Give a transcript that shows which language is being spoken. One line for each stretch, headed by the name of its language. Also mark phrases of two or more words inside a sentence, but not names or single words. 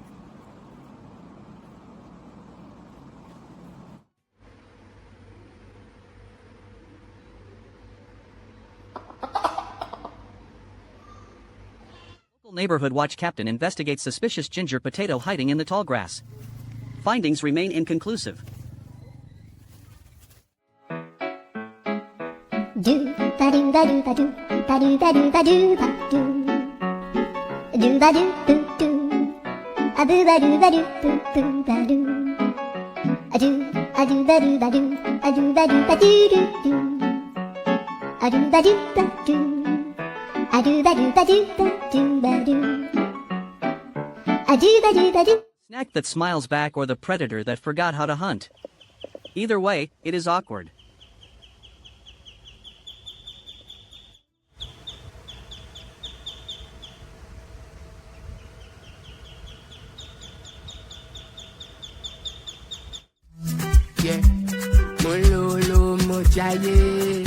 English: Local neighborhood watch captain investigates suspicious ginger potato hiding in the tall grass. Findings remain inconclusive. Do ba do ba do ba do ba do ba do ba do ba do ba do boo do a boo ba do boo ba do a do A do ba do ba do, a do ba do ba do do do. A do ba do ba do, a do ba do ba do ba do ba do. A do ba do ba do. Snack that smiles back or the predator that forgot how to hunt. Either way, it is awkward. Yeah, Mololo Mojaye.